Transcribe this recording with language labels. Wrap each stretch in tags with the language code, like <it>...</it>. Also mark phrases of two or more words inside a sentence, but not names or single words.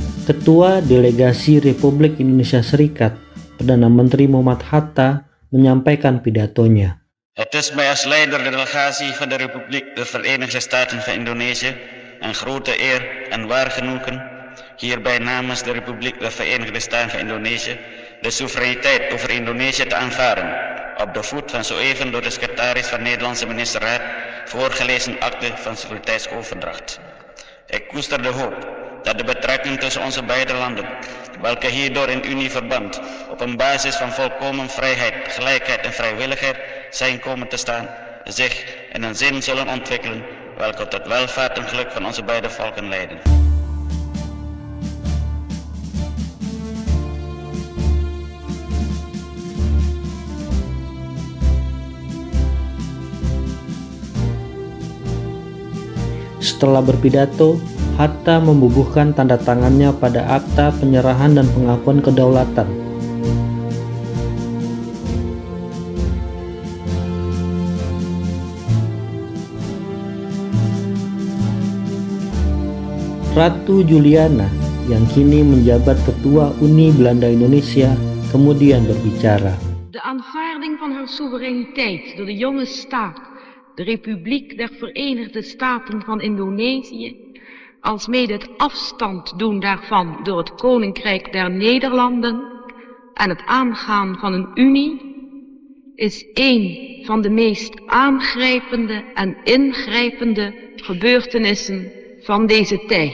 <id>Ketua Delegasi Republik Indonesia Serikat, Perdana Menteri Muhammad Hatta, menyampaikan pidatonya.</id> <nl>Het is mij als leider de delegatie van de Republiek de Verenigde Staten van Indonesië een grote eer en waar genoegen hierbij namens de Republiek de Verenigde Staten van Indonesië de soevereiniteit over Indonesië te aanvaarden op de voet van zo even door de secretaris van de Nederlandse ministerraad voorgelezen akte van soevereiniteitsoverdracht. Ik koester de hoop dat de betrekking tussen onze beide landen, welke hierdoor in unieverband op een basis van volkomen vrijheid, gelijkheid en vrijwilligheid zijn komen te staan, zich in een zin zullen ontwikkelen welke tot welvaart en geluk van onze beide volken leiden.</nl> <id>Setelah berpidato, Hatta membubuhkan tanda tangannya pada akta penyerahan dan pengakuan kedaulatan. Ratu Juliana, yang kini menjabat Ketua Unie Belanda Indonesia, kemudian berbicara.</id> <nl>De aanvaarding van haar soevereiniteit door de jonge staat, de Republiek der Verenigde Staten van Indonesië, alsmede het afstand doen daarvan door het Koninkrijk der Nederlanden en het aangaan van een unie, is een van de meest aangrijpende en ingrijpende gebeurtenissen van deze tijd.</nl>